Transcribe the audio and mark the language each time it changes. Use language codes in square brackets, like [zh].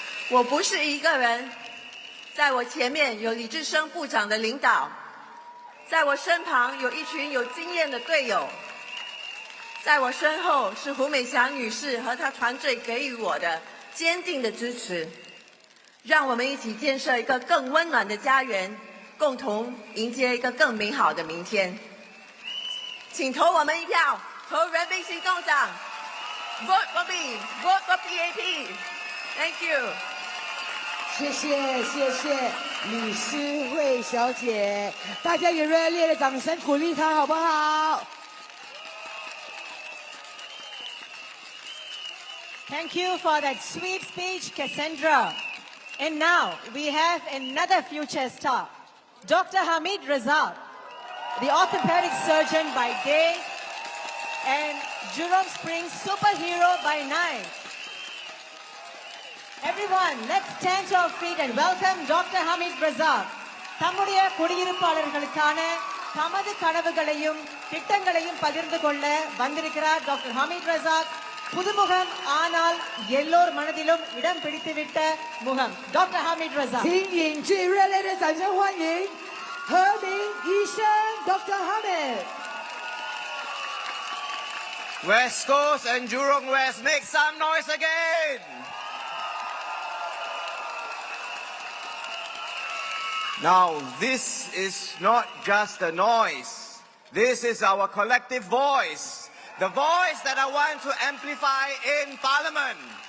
[zh] 我不是一个人，在我前面有李志生部长的领导，在我身旁有一群有经验的队友，在我身后是胡美祥女士和她团队给予我的坚定的支持。让我们一起建设一个更温暖的家园，共同迎接一个更美好的明天。请投我们一票，投人民行动党 ， [en] Vote for me, vote for PAP. Thank you. [zh] 谢谢李诗慧小姐，大家有热烈的掌声鼓励她好不好？ [en] Thank you for that sweet speech, Cassandra. And now we have another future star, Dr. Hamid Razak, the orthopedic surgeon by day and Jurong Springs superhero by night. Everyone, let's stand to our feet and welcome Dr. Hamid Razak. [ta] தம்முடைய குடியிருப்பாளர்களுக்கான தமது கனவுகளையும் திட்டங்களையும் பகிர்ந்து கொள்ள வந்திருக்கிறார் doctor Hamid Razak. புதுமுகம் ஆனால் எல்லோர் மனதிலும் இடம் பிடித்துவிட்ட முகம் doctor Hamid Razak. [zh] 请引最热烈的掌声欢迎何明医生 Dr. [en] Hamid. West Coast and Jurong West, make some noise again. Now, this is not just a noise. This is our collective voice. The voice that I want to amplify in Parliament.